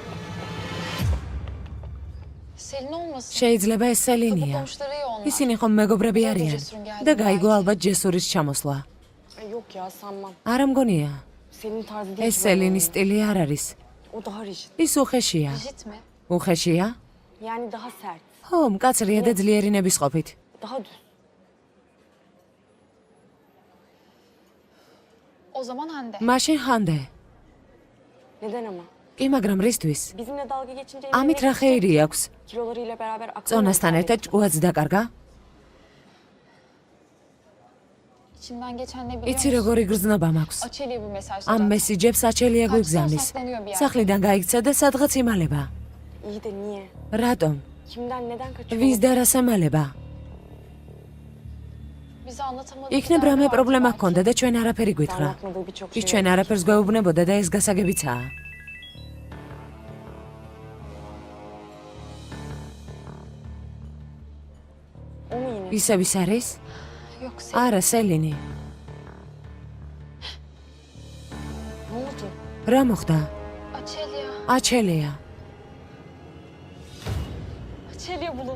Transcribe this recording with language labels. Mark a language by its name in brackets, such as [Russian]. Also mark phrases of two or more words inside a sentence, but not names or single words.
[Turkish] Selin olmasın. [Georgian] შეიძლება ეს [Turkish] Kapı [Georgian] სელინია. [Turkish] komşuları ya onlar. [Georgian] ისინი ხომ მეგობრები არიან. და გაიგო ალბათ ჯესურის ჩამოსვლა. [Turkish] Yok ya sanmam. [Georgian] არა მგონია. [Turkish] Senin tarzı değil. [Georgian] ეს სელინის სტილი არ არის. [Turkish] O daha rigid. [Georgian] ის უხეშია. [Turkish] Rigid mi? [Georgian] უხეშია? [Turkish] Yani daha sert. [Georgian] ხო, მკაცრია და ძლიერი ნებისყოფით. [Turkish] Daha düz. O zaman Hande. [Georgian] მაშინ ხანდე. [Turkish] Neden ama? [Georgian] კი, მაგრამ რისთვის? [Turkish] Bizimle dalga geçince [Georgian] ამით რა ხეირი აქვს? [Turkish] kilolarıyla beraber akıllı. [Georgian] წონასთან ერთად ჭკუაც დაკარგა? [Turkish] İçimden geçen ne biliyor [Georgian] იცი [Turkish] musun? [Georgian] როგორი გრძნობა მაქვს. [Turkish] Açelya bu mesajları. [Georgian] ამ მესიჯებს აჩელია გვიგზავნის. სახლიდან გაიქცა და სადღაც იმალება. [Turkish] İyi de niye? [Georgian] რატომ? [Turkish] Kimden neden kaçıyor? [Georgian] ვის და რას ემალება? [Turkish] Bize anlatamadığı [Georgian] იქნებ რამე პრობლემა ჰქონდა და ჩვენ არაფერი გვითხრა. [Turkish] Anlatmadığı birçok [Georgian] ის [Turkish] şey [Georgian] ჩვენ [Turkish] var. [Georgian] არაფერს გვეუბნებოდა და ეს გასაგებიცაა. [Turkish] O mu yine? [Georgian] ისევ ის არის? [Turkish] Yok [Georgian] არა, სელინი. [Turkish] Ne oldu? [Georgian] რა მოხდა? Açelya. აჩელია. [Turkish] Açelya bulundu.